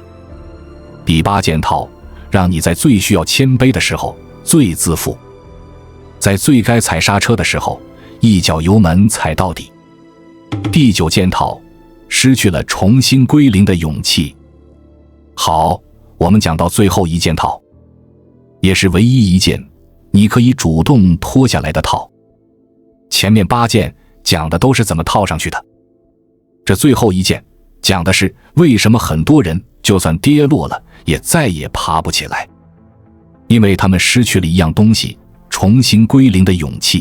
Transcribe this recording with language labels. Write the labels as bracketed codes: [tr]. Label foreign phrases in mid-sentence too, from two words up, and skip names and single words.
[zh] 第8件套，讓你在最需要謙卑的時候最自負，在最該踩剎車的時候一腳油門踩到底。第9件套，失去了重新歸零的勇氣。好，我們講到最後一件套，也是唯一一件你可以主動脫下來的套。前面8件講的都是怎麼套上去的，這最後一件講的是為什麼很多人就算跌落了也再也爬不起來，因為他們失去了一樣東西，重新歸零的勇气。